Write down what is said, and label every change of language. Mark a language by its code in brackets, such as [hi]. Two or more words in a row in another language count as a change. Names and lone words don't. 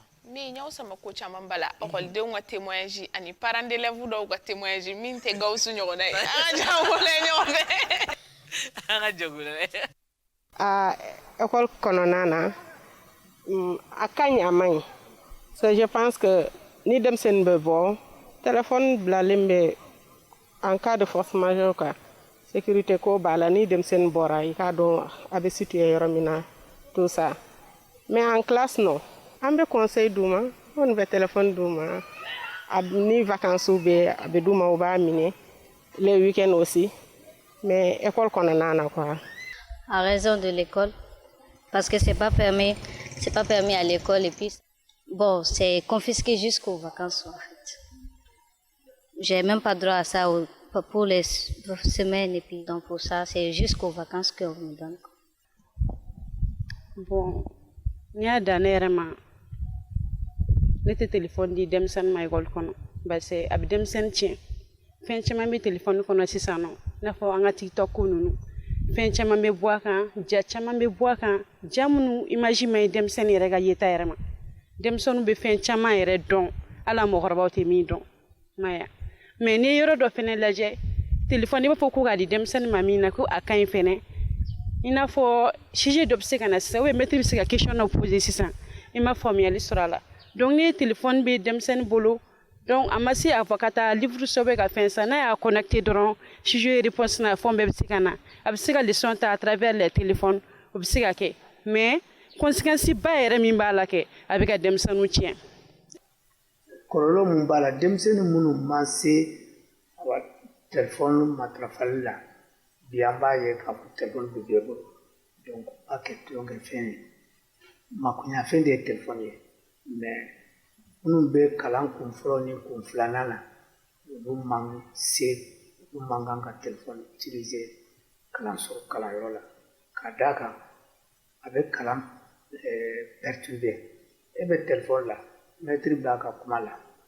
[bm] min y'aw sama ko caman bala ekɔlidenw ka témoignage ani [fr] parents d'élèves [bm] dɔw ka témoignage min tɛ Gawusu ɲɔgɔnna ye an ka jagole ɲɔgɔn fɛ an ka jagole école kɔnɔna na a ka ɲi a man ɲi so [fr] je pense que [bm] ni denmisɛnnin bɛ bɔ téléphone bilalen bɛ [fr] en cas de force majeure [bm] ka sécurité ko b'a la ni denmisɛnnin bɔra i k'a dɔn a bɛ situé yɔrɔ min na [fr] tout ça mais en classe non [bm] an bɛ conseil d'u ma on bɛ téléphone d'u ma ni vacances bɛ a bɛ d'u ma u b'a minɛ [fr] les week-ends aussi mais [bm] école kɔnɔna na quoi. [fr] En raison de l'école, parce que c'est pas permis à l'école et puis bon c'est confisqué jusqu'aux vacances en fait. J'ai même pas droit à ça pour les semaines et puis donc pour ça c'est jusqu'aux vacances qu'on me donne. [bm] Bon, ni y'a dan ne yɛrɛ ma ne tɛ téléphone di denmisɛnnin ma école kɔnɔ [fr] parce que [bm] a bɛ denmisɛnnin tiɲɛ fɛn caman bɛ telefɔni kɔnɔ sisan nɔ i n'a fɔ an ka tiktok ko ninnu fɛn caman bɛ bɔ a kan ja caman bɛ bɔ a kan ja minnu image man ɲi denmisɛnnin yɛrɛ ka yeta yɛrɛ ma denmisɛnninw bɛ fɛn caman yɛrɛ dɔn hali mɔgɔkɔrɔbaw tɛ min dɔn maya mais n'i ye yɔrɔ dɔ fɛnɛ lajɛ telefɔni i b'a fɔ ko k'a di denmisɛnnin ma min na ko a ka ɲi fɛnɛ i n'a fɔ sujet dɔ bɛ se ka na sisan ou maître bɛ se ka question dɔ poser sisan i ma faamuyali sɔrɔ a la donc ni telefɔni bɛ denmisɛnnin bolo donc a ma se a fɔ ka taa livre sɛbɛn ka fɛn san n'a y'a connecté dɔrɔn [fr] sujet réponse [bm] na fɛn bɛɛ bɛ se ka na a bɛ se ka leçon ta [fr] à travers les téléphones [bm] o bɛ se ka kɛ [fr] mais conséquence [bm] ba yɛrɛ min b'a la kɛ a bɛ ka denmisɛnninw tiɲɛ. kɔlɔlɔ mun b'a la denmisɛnnin minnu ma se telefɔni matarafali la bi an b'a ye k'a fɔ telefɔni bɛ bɛɛ bolo donc a kɛ tulonkɛ fɛn ye makoɲɛfɛn de ye telefɔni ye mais minnu bɛ kalan kun fɔlɔ ni kun filanan na olu man se olu man kan ka telefɔni utiliser kalanso kalanyɔrɔ la ka d'a kan a bɛ kalan perturber e bɛ telefɔni la maître b'a ka kuma la